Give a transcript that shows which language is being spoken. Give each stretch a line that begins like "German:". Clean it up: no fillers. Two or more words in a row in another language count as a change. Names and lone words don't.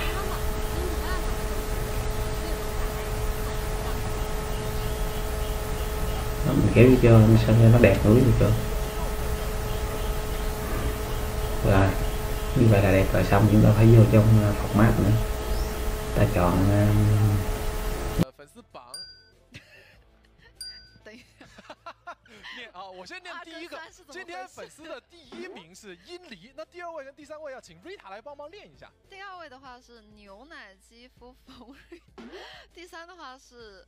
Vietnamese: Đó, mình kéo vô sao cho nó đẹp núi được chưa? Rồi như vậy là đẹp rồi, xong chúng ta phải vô trong format nữa, ta chọn
Chinese: 粉丝榜。等一下，念啊，我先念第一个。今天粉丝的第1名是殷离，那第2位跟第3位要请 Rita 来帮忙练一下。第2位的话是牛奶肌肤冯瑞，第3的话是。